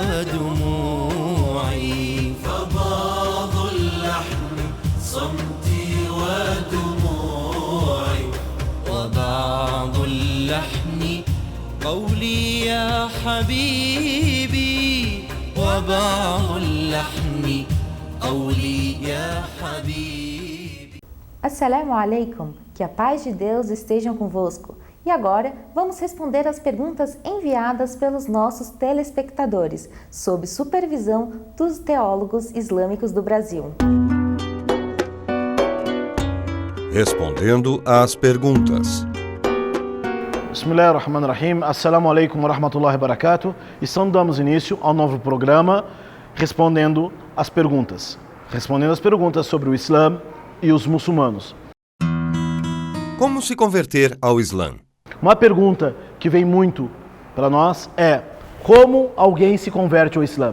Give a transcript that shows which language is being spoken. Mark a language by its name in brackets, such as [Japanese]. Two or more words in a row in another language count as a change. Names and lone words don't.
[Arabic] ودموعي فبعض اللحن صمتي ودموعي وبعض اللحن قولي يا حبيبي وبعض اللحن قولي يا حبيبي. السلام عليكم, [Portuguese] que a paz de Deus esteja convosco. E agora, vamos responder as perguntas enviadas pelos nossos telespectadores, sob supervisão dos teólogos islâmicos do Brasil. Respondendo às perguntas. [Arabic] بسم الله الرحمن الرحيم السلام عليكم ورحمة الله وبركاته. [Portuguese] E damos início ao novo programa Respondendo às Perguntas. Respondendo às perguntas sobre o Islã e os muçulmanos. Como se converter ao Islã? Uma pergunta que vem muito para nós é: como alguém se converte ao Islã?